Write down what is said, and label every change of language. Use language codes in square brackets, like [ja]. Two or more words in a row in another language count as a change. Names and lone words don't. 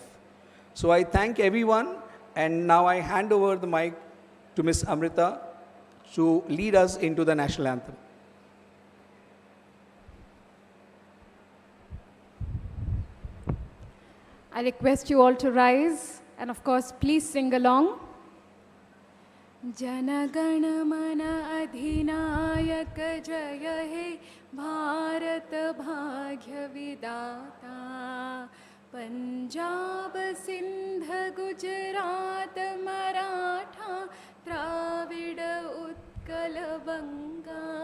[en] So I thank everyone, and now I hand over the mic to Ms. Amrita to lead us into the national anthem. I request you all to rise, and of course, please sing along. [bn] জনগণ মন অধিনায়ক জয় হে ভারত ভাগ্য বিধাতা পঞ্জাব সিন্ধ গুজরাট মরাঠা দ্রাবিড় উৎকল বঙ্গ